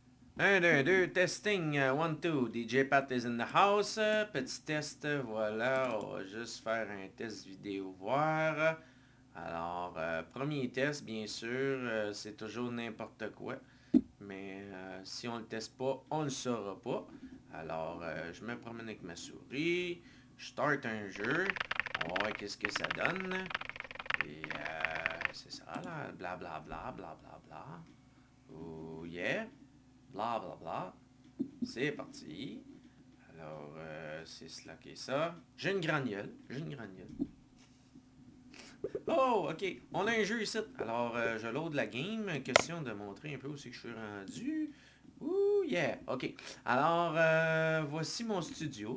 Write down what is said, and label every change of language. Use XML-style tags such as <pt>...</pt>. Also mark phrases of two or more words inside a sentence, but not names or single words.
<fr>Un, deux, deux,</fr> <en>testing, one, two. DJ Pat is in the house.</en> <fr>Petit test, voilà. On va juste faire un test vidéo, voir. Alors, premier test, bien sûr, c'est toujours n'importe quoi. Mais si on le teste pas, on ne le saura pas. Alors, je me promène avec ma souris. Je start un jeu. On va voir qu'est-ce que ça donne. Et c'est ça, là. Bla bla bla bla bla bla.</fr> <en>Oh yeah. Bla bla bla.</en> <fr>C'est parti. Alors, c'est cela qui est ça. J'ai une granule. J'ai une granule. Oh, ok. On a un jeu ici. Alors, je load la game. Question de montrer un peu où c'est que je suis rendu. Ouh, yeah. Ok. Alors, voici mon studio.</fr>